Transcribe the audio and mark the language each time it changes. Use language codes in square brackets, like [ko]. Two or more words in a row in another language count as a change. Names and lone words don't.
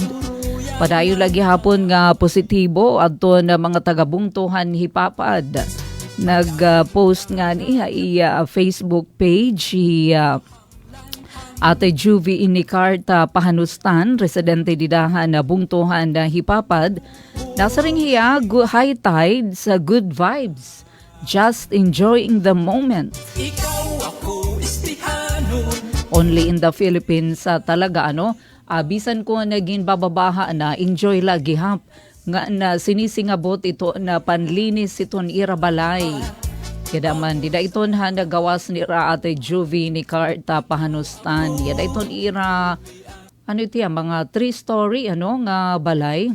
[war] Padayo lagi hapon nga positibo adto na mga taga-bungtuhan hipapad. Nag-post nga niya Facebook page Ate Juvie Inicarta Pahanustan, residente didahan na bungtuhan na hipapad. Nasa ring hiya, [en] high tide sa good vibes. Just enjoying the moment. Only in the Philippines [war] talaga bisan ko naging bababaha na enjoy lagi hap nga na sinisingabot ito na panlinis iton irabalay. Kaya man dida iton nagawas ni Ate Juvie Inicarta Pahanustan. Yada iton ira mga 3-story nga balay.